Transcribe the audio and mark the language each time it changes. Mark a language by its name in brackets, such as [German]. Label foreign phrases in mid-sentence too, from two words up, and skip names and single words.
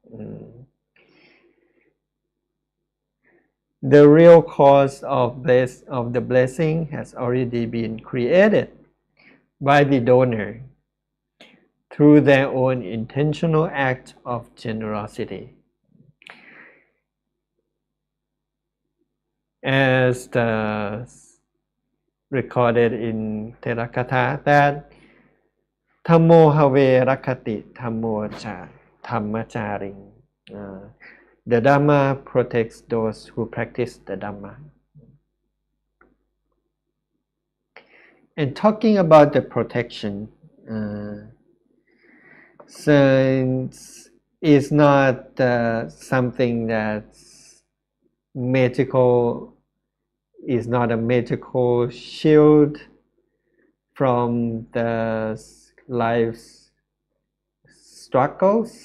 [English] The real cause of the blessing has already been created by the donor through their own intentional act of generosity. As recorded in Therakatha, that [Pali] Thammo have rakati thammo cha dhammacharing. [English] The Dhamma protects those who practice the Dhamma. And talking about the protection, since it's not something that's magical, is not a magical shield from the life's struggles.